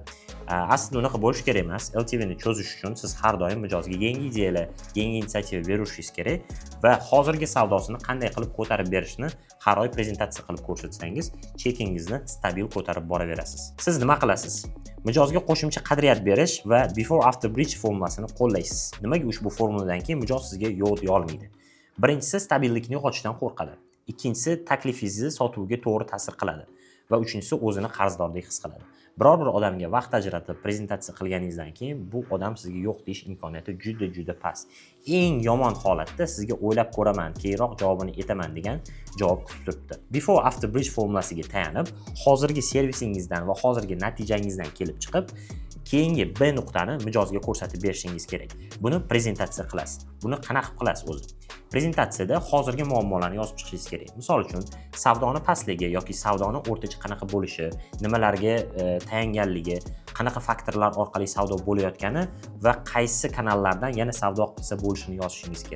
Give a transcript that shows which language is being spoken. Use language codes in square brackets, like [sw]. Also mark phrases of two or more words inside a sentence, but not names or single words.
[uz] Aslida unaqa bo'lishi kerak emas. LTV ni cho'zish uchun siz har doim mijozga yangi ideyalar, yangi inisiativa berishingiz kerak va hozirgi savdosini qanday qilib ko'tarib berishni har oy prezentatsiya qilib ko'rsatsangiz, chekingizni stabil ko'tarib boraverasiz. Siz nima qilasiz? Mijozga qo'shimcha qadriyat berish va [en] before after bridge [uz] formulasini qo'llaysiz. Nimaga ushbu formuladan keyin mijoz sizga yo'q deya olmaydi? Birinchisi, stabillikni yo'qotishdan qo'rqadi. Ikkinchisi, taklifingizni sotuvga to'g'ri ta'sir qiladi va uchinchisi, o'zini qarzdordek his qiladi. Biror bir odamga vaqt ajratib prezentatsiya qilganingizdan keyin bu odam sizga yo'q deyish imkoniyati juda past. Eng yomon holatda sizga o'ylab ko'raman, keyinroq javobini aytaman degan javob kutib turibdi. [en] Before after bridge [uz] formulasiga tayanib, hozirgi servisingizdan va hozirgi natijangizdan kelib chiqib, keyingi B nuqtani mijozga ko'rsatib berishingiz kerak. Buni prezentatsiya qilasiz. Buni qanaqa qilasiz o'zi? Prezentatsiyada hozirgi muammolarni yozib chiqishingiz kerak. Misol uchun, savdoni pastligi yoki savdoni o'rtacha qanaqa bo'lishi, nimalarga tayanganligi, qanaqa faktorlar orqali savdo bo'layotgani va qaysi kanallardan yana savdo qilsa bo'lishini yozishingiz kerak.